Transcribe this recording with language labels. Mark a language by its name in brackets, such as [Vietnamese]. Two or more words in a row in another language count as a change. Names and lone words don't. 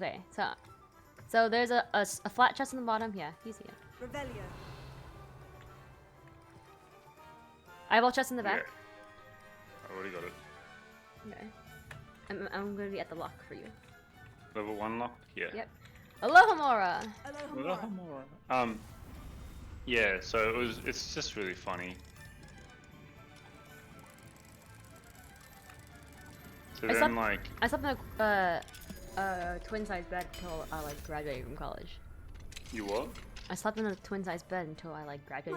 [English] Okay, so there's a flat chest on the bottom. Yeah, you see it. Revelio. Eyeball chest in the back. Yeah. I already got it. Okay. I'm gonna be at the lock for you. Level 1 lock. Yeah. Yep. Aloha Mora! Alohomora. Yeah. So it's just really funny. So I then slept- like. I slept in a twin size bed until I like graduated from college. You what? I slept in a twin size bed until I like graduated